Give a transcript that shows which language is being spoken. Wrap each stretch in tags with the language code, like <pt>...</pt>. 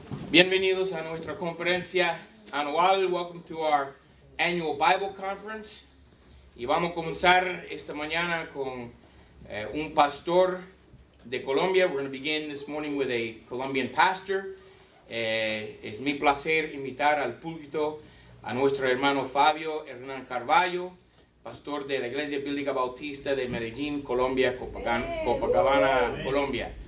<es>Bienvenidos a nuestra conferencia anual.</es> <en>Welcome to our annual Bible conference.</en> <es>Y vamos a comenzar esta mañana con un pastor de Colombia.</es> <en>We're going to begin this morning with a Colombian pastor.</en> <es>Es mi placer invitar al púlpito a nuestro hermano Fabio Hernán Carvalho, pastor de la Iglesia Bíblica Bautista de Medellín, Colombia, Copacabana, Colombia.</es>